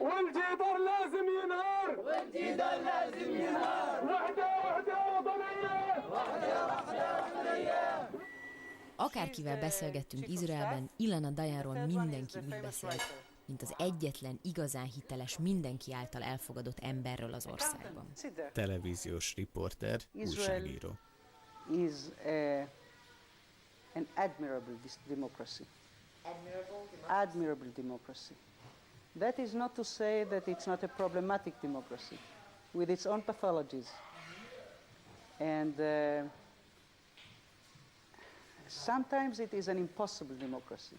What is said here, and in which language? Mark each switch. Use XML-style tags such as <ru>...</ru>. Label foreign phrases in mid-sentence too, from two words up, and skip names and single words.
<ar>والجدار لازم ينهار والجدار لازم ينهار وحدة وطنية وحدة وطنية.</ar> <hu>Akárkivel beszélgettünk Izraelben, Ilana Dayanról mindenki úgy beszélt, mint az egyetlen igazán hiteles, mindenki által elfogadott emberről az országban. Televíziós riporter, újságíró.</hu> <en>Is an admirable democracy. Admirable democracy. That is not to say that it's not a problematic democracy, with its own pathologies. And sometimes it is an impossible democracy.</en>